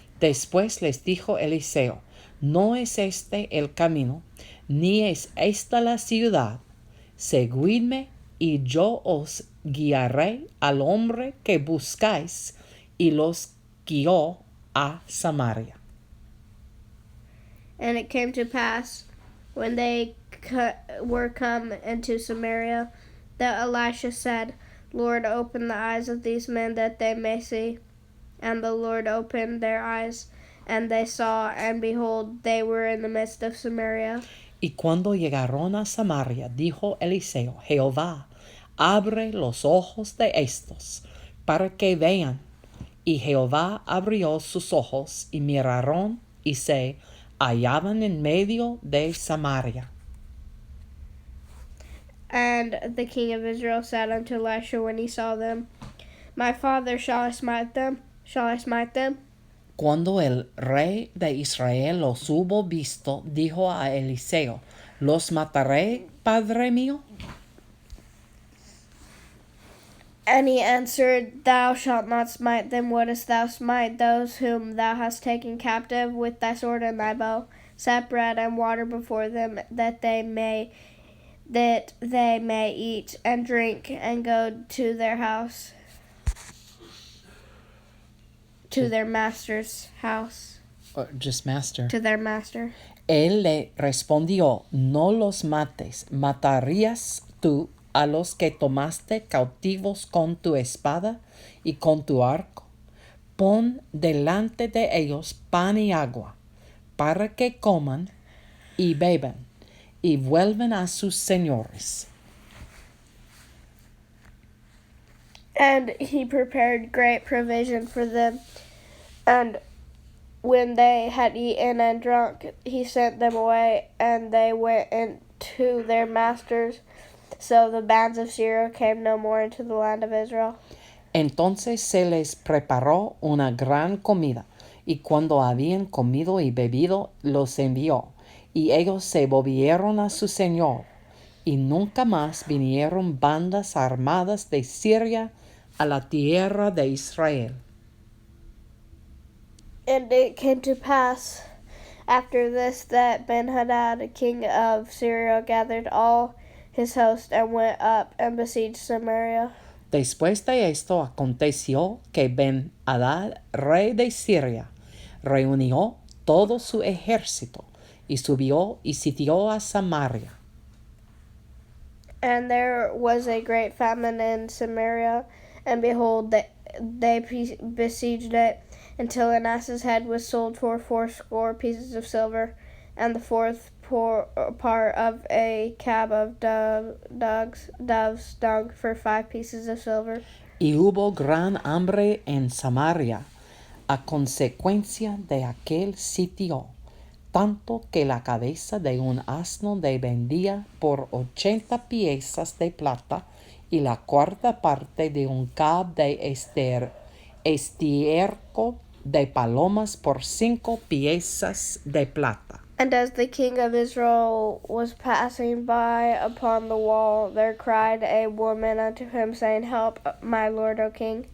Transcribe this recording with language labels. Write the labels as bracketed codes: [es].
[es] Después les dijo Eliseo, no es este el camino, ni es esta la ciudad. Seguidme, y yo os guiaré al hombre que buscáis, y los guió a Samaria. [en] And it came to pass, when they were come into Samaria, that Elisha said, Lord, open the eyes of these men that they may see. And the Lord opened their eyes, and they saw, and behold, they were in the midst of Samaria. [es] Y cuando llegaron a Samaria, dijo Eliseo, Jehová, abre los ojos de estos, para que vean. Y Jehová abrió sus ojos, y miraron, y se hallaban en medio de Samaria. [en] And the king of Israel said unto Elisha when he saw them, My father, shall I smite them? Shall I smite them? [es] Cuando el rey de Israel los hubo visto, dijo a Eliseo, ¿los mataré, padre mío? [en] And he answered, Thou shalt not smite them. Wouldest thou smite those whom thou hast taken captive with thy sword and thy bow? Set bread and water before them, that they may eat and drink, and go to their house, to their master's house. Or just master. To their master. [es] Él le respondió, no los mates, ¿matarías tú a los que tomaste cautivos con tu espada y con tu arco? Pon delante de ellos pan y agua, para que coman y beban, y vuelvan a sus señores. [en] And he prepared great provision for them, and when they had eaten and drunk, he sent them away, and they went into their masters. So the bands of Syria came no more into the land of Israel. [es] Entonces se les preparó una gran comida, y cuando habían comido y bebido, los envió, y ellos se volvieron a su señor, y nunca más vinieron bandas armadas de Siria a la tierra de Israel. [en] And it came to pass after this that Ben-Hadad, king of Syria, gathered all his host and went up and besieged Samaria. [es] Después de esto aconteció que Ben-Hadad, rey de Siria, reunió todo su ejército y subió y sitió a Samaria. [en] And there was a great famine in Samaria, and behold, they besieged it until an ass's head was sold for 80 pieces of silver, and the fourth part of a cab of doves dung for 5 pieces of silver. [es] Y hubo gran hambre en Samaria a consecuencia de aquel sitio, tanto que la cabeza de un asno de vendía por 80 piezas de plata y la cuarta parte de un cab de estiércol de palomas por 5 piezas de plata. [en] And as the king of Israel was passing by upon the wall, there cried a woman unto him, saying, Help, my lord, O king.